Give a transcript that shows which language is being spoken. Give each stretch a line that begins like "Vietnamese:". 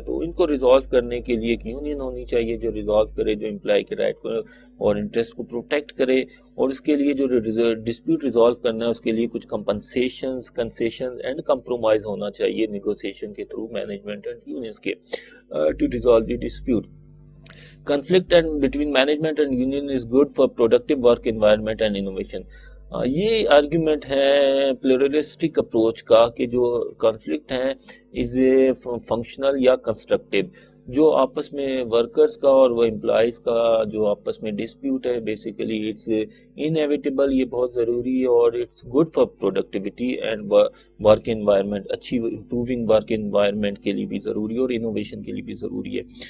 Urdu: تو ان کو ریزالو کرنے کے لیے ایک یونین ہونی چاہیے جو ریزالو کرے, جو امپلائی کے رائٹ کو اور انٹرسٹ کو پروٹیکٹ کرے. اور اس کے لیے جو ڈسپیوٹ ریزالو کرنا ہے اس کے لیے کچھ کمپنسیشنز, کنسیشن اینڈ کمپرومائز ہونا چاہیے نیگوسیشن کے تھرو مینجمنٹ اینڈ یونینز کے
English: To resolve the dispute. Conflict between management and union is good for productive work environment and innovation.
Urdu: یہ آرگیومنٹ ہے پلورلسٹک اپروچ کا کہ جو کانفلکٹ ہیں از اے فنکشنل یا کنسٹرکٹیو. جو آپس میں ورکرز کا اور وہ امپلائیز کا جو آپس میں ڈسپیوٹ ہے بیسیکلی
English: it's inevitable,
Urdu: یہ بہت ضروری ہے اور
English: it's good for productivity and work environment,
Urdu: اچھی امپروونگ ورک انوائرمنٹ کے لیے بھی ضروری ہے اور انوویشن کے لیے بھی ضروری ہے.